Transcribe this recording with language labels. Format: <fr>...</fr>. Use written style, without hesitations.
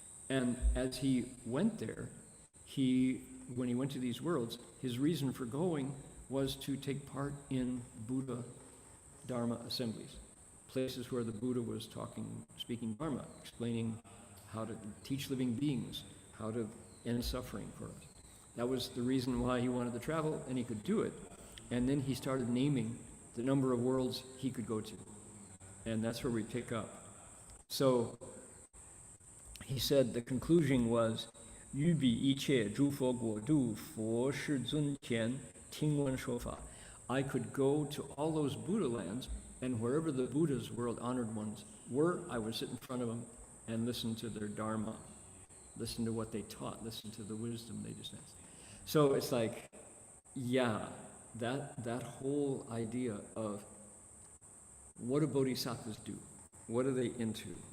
<en>And as he went there, when he went to these worlds, his reason for going was to take part in Buddha Dharma assemblies, places where the Buddha was speaking Dharma, explaining how to teach living beings, how to end suffering for us. That was the reason why he wanted to travel, and he could do it. And then he started naming the number of worlds he could go to. And that's where we pick up. So he said the conclusion was,</en> <zh>于彼一切诸佛国度佛世尊前听闻说法.</zh> <en>I could go to all those Buddha lands, and wherever the Buddha's world honored ones were, I would sit in front of them and listen to their Dharma, listen to what they taught, listen to the wisdom they dispensed. So it's like, yeah, that whole idea of what do bodhisattvas do? What are they into?</en>